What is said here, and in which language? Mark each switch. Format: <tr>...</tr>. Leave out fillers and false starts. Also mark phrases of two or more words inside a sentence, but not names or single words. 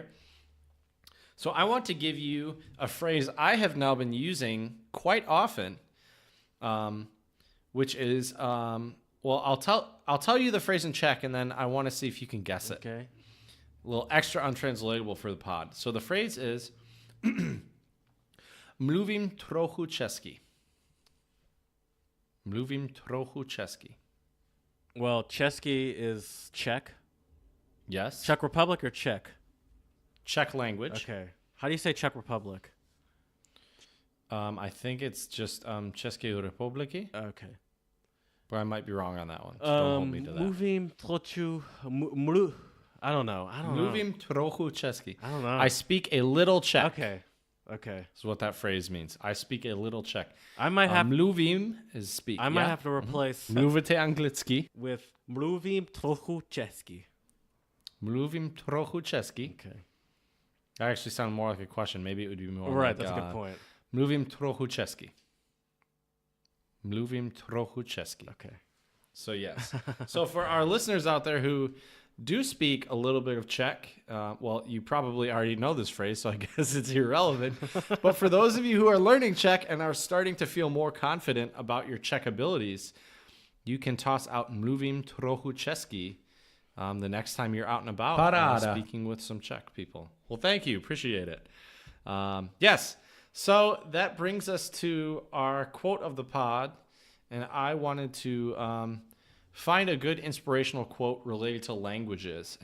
<en>So I want to give you a phrase I have now been using quite often, which is, well, I'll tell you the phrase in Czech, and then I want to see if you can guess it. Okay. A little extra untranslatable for the pod. So the phrase is,</en> <cs>mluvím trochu česky. Mluvím trochu česky.</cs> <en>Well, Česky is Czech. Yes. Czech Republic or Czech? Czech language. Okay. How do you say Czech Republic? I think it's just</en> <cs>České republiky,</cs> <en>Okay. but I might be wrong on that one. So don't hold me to that.</en> <cs>Mluvím trochu...</cs> <en>I don't know.</en> <cs>Mluvím trochu česky.</cs> <en>I don't know. I speak a little Czech. Okay. That's what that phrase means. I speak a little Czech. I might have... mluvím is speak. I might have to replace...</en> <cs>Mluvite anglicky.</cs> <en>With</en> <cs>mluvím trochu česky. Mluvím trochu česky.</cs> <en>Okay. That actually sounded more like a question. Maybe it would be more Right, like, that's a good point.</en> <cs>Mluvím trochu česky. Mluvím trochu česky.</cs> <en>Okay. So yes. So for our listeners out there who do speak a little bit of Czech, well, you probably already know this phrase, so I guess it's irrelevant. But for those of you who are learning Czech and are starting to feel more confident about your Czech abilities, you can toss out</en> <cs>mluvím trochu česky</cs> <en>the next time you're out and about speaking with some Czech people. Well, thank you. Appreciate it. Yes. So that brings us to our quote of the pod, and I wanted to find a good inspirational quote related to languages.</en>